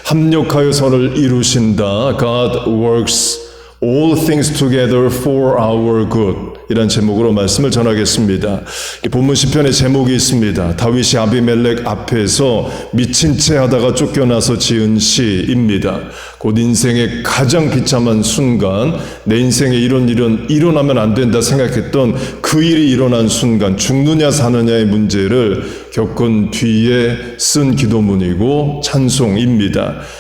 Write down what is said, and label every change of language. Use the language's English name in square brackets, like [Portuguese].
[Korean] 합력하여 선을 이루신다. [English] God works all things together for our good. [Korean] 이란 제목으로 말씀을 전하겠습니다. 본문 시편의 제목이 있습니다. 다윗이 아비멜렉 앞에서 미친 채 하다가 쫓겨나서 지은 시입니다. 곧 인생의 가장 비참한 순간, 내 인생에 이런 일은 일어나면 안 된다 생각했던 그 일이 일어난 순간, 죽느냐 사느냐의 문제를 겪은 뒤에 쓴 기도문이고 찬송입니다.